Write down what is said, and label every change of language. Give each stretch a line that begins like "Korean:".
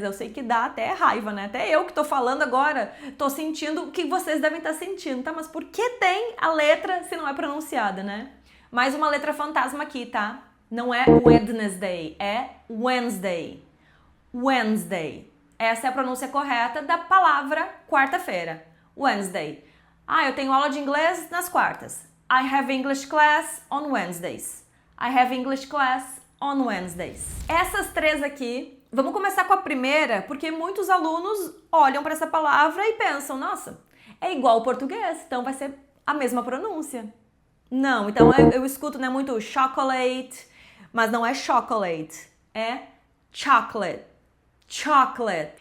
Portuguese: Eu sei que dá até raiva, né? Até eu que tô falando agora, tô sentindo o que vocês devem estar sentindo, tá? Mas por que tem a letra se não é pronunciada, né? Mais uma letra fantasma aqui, tá? Não é Wednesday, é Wednesday. Wednesday. Essa é a pronúncia correta da palavra quarta-feira. Wednesday. Eu tenho aula de inglês nas quartas.
English: I have English class on Wednesdays. I have English class on Wednesdays.
Portuguese: Essas três aqui, vamos começar com a primeira, porque muitos alunos olham para essa palavra e pensam, nossa, é igual ao português, então vai ser a mesma pronúncia. Não, então eu escuto, né, muito chocolate, mas não é chocolate, é chocolate. Chocolate.